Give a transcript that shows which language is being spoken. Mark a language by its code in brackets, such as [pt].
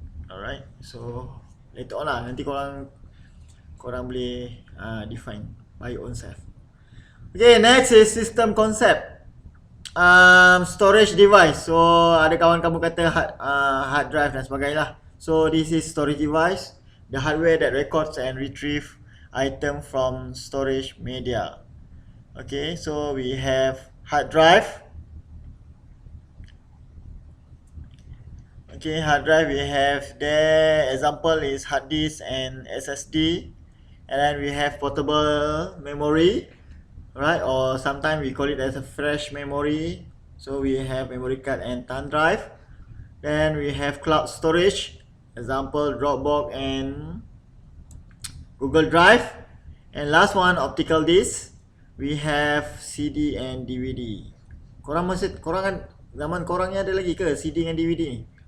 [en] Alright, so later on [ms] lah, nanti korang boleh [en] define by your own self. Okay, next is system concept. Storage device. [ms] So ada kawan kamu kata hard drive dan sebagainya lah. [en] So this is storage device, the hardware that records and retrieve item from storage media. Okay, so we have hard drive. Okay, hard drive we have there, example is hard disk and SSD. And then we have portable memory, right? Or sometimes we call it as a flash memory. So we have memory card and thumb drive. Then we have cloud storage, example Dropbox and Google Drive. And last one, optical disc. We have CD and DVD. [ms] Korang kan zaman korang ni ada lagi ke CD dengan DVD ni?